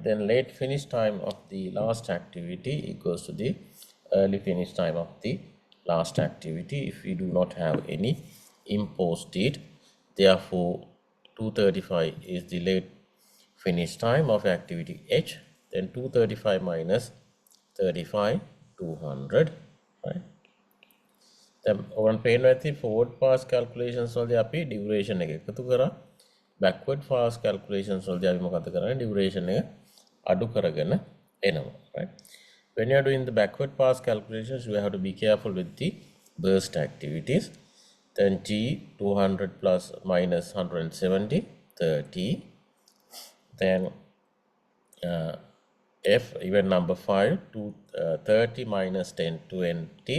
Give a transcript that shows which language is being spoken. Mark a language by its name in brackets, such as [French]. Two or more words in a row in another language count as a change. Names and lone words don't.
[English] Then late finish time of the last activity equals to the early finish time of the last activity if we do not have any imposed date. Therefore, 235 is the late finish time of activity H. Then 235 minus 35, 200, right? [Sinhala] දැන් ඔයගොල්ලන් පේනවා ඇති [English] forward pass calculations [Sinhala] වලදී අපි duration එක එකතු කරා, [English] backward pass calculations [Sinhala] වලදී අපි මොකද කරන්නේ, duration එක අඩු කරගෙන එනවා, right? [English] When you are doing the backward pass calculations, you have to be careful with the burst activities. Then G, 200 plus minus 170, 30. Then F, event number 5, 30 minus 10, 20.